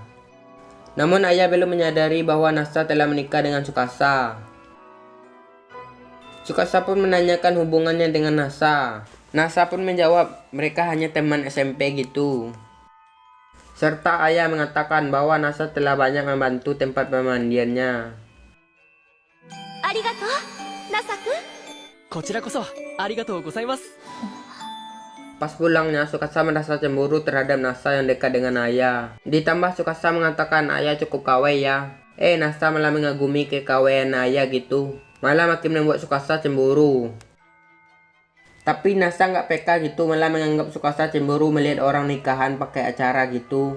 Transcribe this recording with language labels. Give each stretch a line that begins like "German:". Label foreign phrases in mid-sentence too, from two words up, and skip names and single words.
Indonesian: Namun Aya belum menyadari bahwa Nasa telah menikah dengan Tsukasa. Tsukasa pun menanyakan hubungannya dengan Nasa. Nasa pun menjawab mereka hanya teman SMP gitu. Serta Aya mengatakan bahwa Nasa telah banyak membantu tempat pemandiannya.
Japanese: Arigato, Nasa-kun. Kochira koso, arigatou gozaimasu.
Indonesian: Pas pulangnya, Tsukasa merasa cemburu terhadap Nasa yang dekat dengan Aya. Ditambah Tsukasa mengatakan Aya cukup kawai ya. Nasa malah mengagumi kekawaian Aya gitu. Malah makin membuat Tsukasa cemburu. Tapi Nasa nggak peka gitu, malah menganggap Tsukasa cemburu melihat orang nikahan pakai acara gitu.